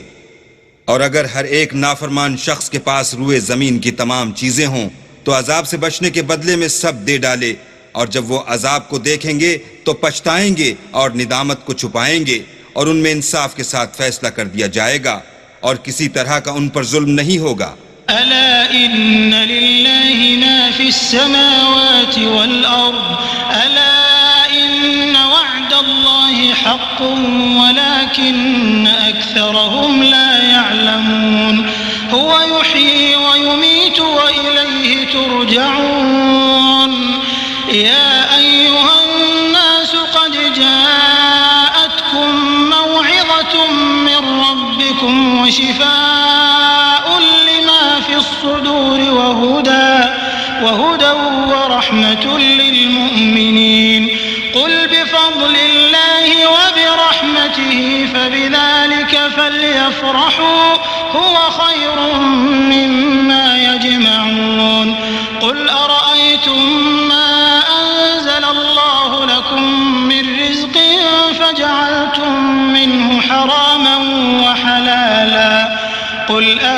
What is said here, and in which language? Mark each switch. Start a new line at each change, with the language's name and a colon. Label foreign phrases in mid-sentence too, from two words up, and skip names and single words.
Urdu: اور اگر ہر ایک نافرمان شخص کے پاس روئے زمین کی تمام چیزیں ہوں تو عذاب سے بچنے کے بدلے میں سب دے ڈالے، اور جب وہ عذاب کو دیکھیں گے تو پچھتائیں گے اور ندامت کو چھپائیں گے اور ان میں انصاف کے ساتھ فیصلہ کر دیا جائے گا اور کسی طرح کا ان پر ظلم نہیں ہوگا.
Arabic: ألا إن لله ما في السماوات والأرض ألا إن وعد الله حق ولكن أكثرهم لا يعلمون هو يحيي ويميت و إليه ترجعون يا أيها الناس قد جاءتكم موعظة من ربكم و وشفاء لما في الصدور وهدى ورحمة للمؤمنين قل بفضل الله وبرحمته فبذلك فليفرحوا هو خير مما يجمعون قل أرأيتم ما أنزل الله لكم من رزق فجعلتم منه حراما وحلالا قل